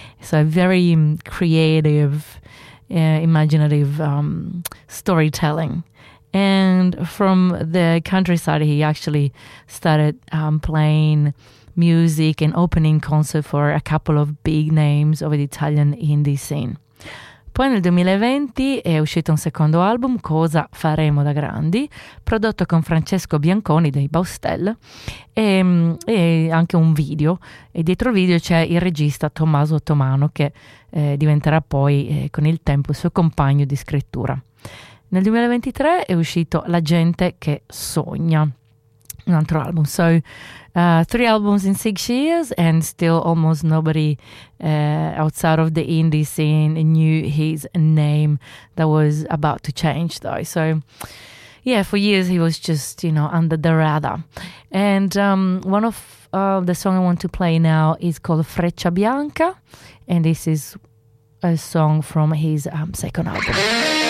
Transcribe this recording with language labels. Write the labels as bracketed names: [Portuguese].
[English] So very creative, imaginative storytelling. And from the countryside, he actually started playing music and opening concert for a couple of big names of the Italian indie scene. [Italian] Poi nel 2020 è uscito un secondo album, Cosa faremo da grandi, prodotto con Francesco Bianconi dei Baustelle, e anche un video. E dietro il video c'è il regista Tommaso Ottomano, che diventerà poi con il tempo il suo compagno di scrittura. Nel 2023 è uscito La gente che sogna, un altro album. [English] So, three albums in 6 years and still almost nobody outside of the indie scene knew his name. That was about to change though. So yeah, for years he was just, you know, under the radar. And one of the songs I want to play now is called Freccia Bianca, and this is a song from his second album.